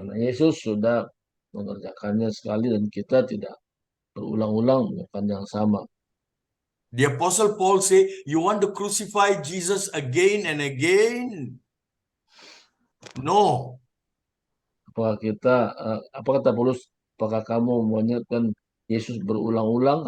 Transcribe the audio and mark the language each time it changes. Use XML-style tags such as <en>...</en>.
<id>Karena Yesus sudah mengerjakannya sekali dan kita tidak berulang-ulang melakukan yang sama.</id> <en>The Apostle Paul say, you want to crucify Jesus again and again? No.</en> <id>Apa kata Paulus, apakah kamu mengingatkan Yesus berulang-ulang?</id>